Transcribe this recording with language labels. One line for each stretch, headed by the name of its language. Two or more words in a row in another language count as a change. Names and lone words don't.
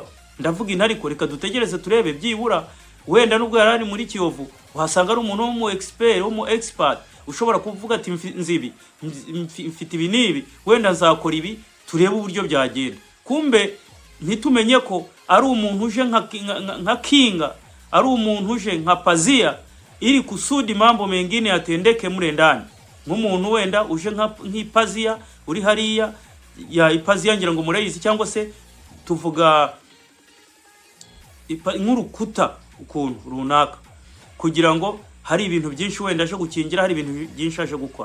Kinyarwanda: Ndavuga intariko reka dutegereze turebe byibura wenda nubwo yarari muri Kiyovu uhasanga ari umuntu wo mu expert ushobora kuvuga ati nzibi mfite ibi nibi, wenda nzakora ibi, turebe uburyo byagenda. Kumbe ntitumenye ko ari umuntu uje nka kinga, ari umuntu uje nka
Swahili: pazia ili kusudi mambo mengine yatendeke mure ndani.
Kinyarwanda: Nk'umuntu wenda uje nk'ipazia uri hariya ya ipazia ngira ngo murayizi, cyangwa se tuvuga nk'urukuta ukuntu runaka, kugira ngo hari ibintu byinshi wenda aje gukingira, hari ibintu byinshi aje gukora.